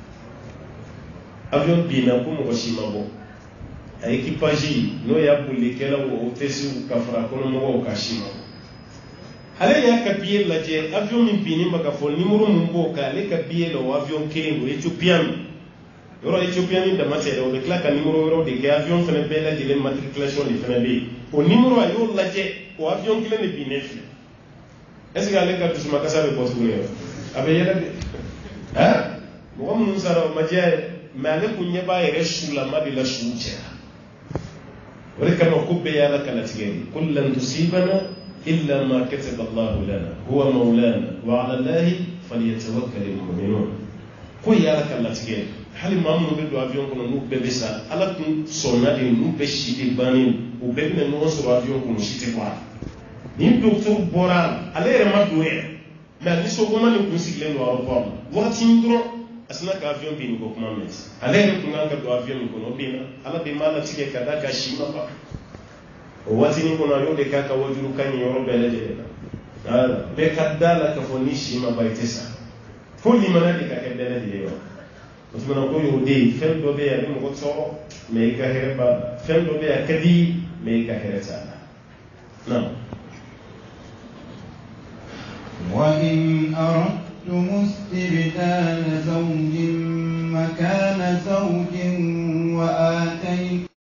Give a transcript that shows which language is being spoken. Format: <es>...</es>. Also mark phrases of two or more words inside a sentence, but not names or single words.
<bm>la avion binna ko mɔgɔ si ma bɔ a équipage n'o y'a bolilikɛlaw o hôtesse ka fara kɔnɔmɔgɔw ka si ma bɔ ale y'a ka billet lajɛ avion min binnen bɛ ka fɔ numéro min b'o kan ale ka billet la o avion kelen o Ethiopian yɔrɔ Ethiopian ni dama tɛ dɛ o bɛ tila ka numéro wɛrɛw de kɛ avion fana bɛɛ lajɛlen matriculation de fana bɛ yen o numéro a y'o lajɛ o avion kelen de binnen filɛ</bm> <fr>est ce que</fr> <bm>ale ka dusumakasa bɛ bɔ tuguni yɛrɛ a bɛ yɛlɛ de mɔgɔ minnu sara o ma diya ye mais ale kun ɲɛ b'a yɛrɛ sulama de la su cɛra o de kama ko bɛɛ y'ala kalatigɛ de ko</bm> <ar>لن يصيبنا إلا ما كتب الله لنا هو مولانا وعلى الله فليتوكل المؤمنون</ar> <bm>كو يالا كلا تيجي hali maa minnu bɛ don avion kɔnɔ n'u bɛɛ bɛ sa ala tun sɔnna de n'u bɛɛ si tɛ bannen u bɛɛ bɛna ɲɔgɔn sɔrɔ avion kɔnɔ si tɛ bɔ a la ni docteur bɔra a la ale yɛrɛ ma don yɛrɛ mais a nisɔngɔma nin kun sigilen don aéroport la waati min dɔrɔn a sina ka avion bin ko kuma mɛn ale yɛrɛ kun kan ka don avion min kɔnɔ o bin na ala de ma latigɛ ka da ka si ma ban o waati nin kɔnɔ a y'o de k'a ka wajulu kan ɲi yɔrɔ bɛɛ lajɛlen na bɛɛ ka da la k'a fɔ ni si ma ban i tɛ sa fo limaniya de ka kɛ bɛɛ lajɛlen ma o tumana ko y'o de ye fɛn dɔ bɛ yen a bɛ mɔgɔ tɔɔrɔ mais i ka hɛrɛ b'a la fɛn dɔ bɛ yen a ka di mais i ka hɛrɛ t'a la na.</bm> <ar>وإن أردتم استبدال زوج مكان زوج وآتيتم</ar>